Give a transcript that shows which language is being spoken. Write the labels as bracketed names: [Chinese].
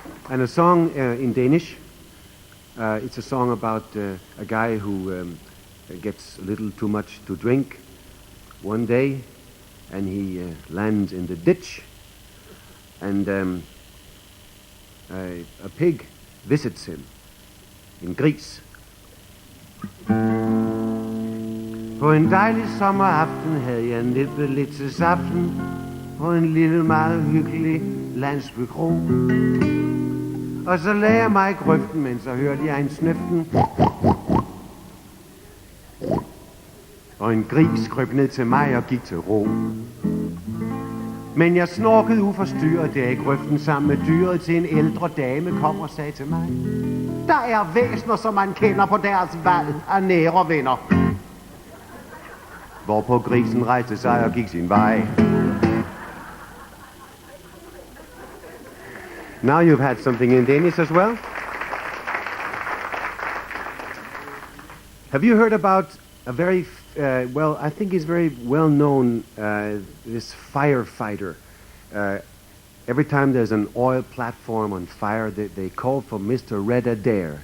[English] And a song in Danish. It's a song about a guy who gets a little too much to drink one day, and he lands in the ditch, and a pig visits him. [Danish] En gris. På en dejlig sommeraften havde jeg nippet lidt til saften på en lille meget hyggelig landsbykro. Og så lagde jeg mig i grøften, men så hørte jeg en snøften. Og en gris krøb ned til mig og gik til ro. Men jeg snorkede uforstyrret der i grøften sammen med dyret, til en ældre dame kom og sagde til mig: der er væsner, som man kender på deres valg af nære venner. Hvorpå grisen rejste sig og gik sin vej. [English] Now you've had something in Danish as well. Have you heard about a very, well, I think he's very well known, this firefighter. Every time there's an oil platform on fire, they call for Mr. Red Adair.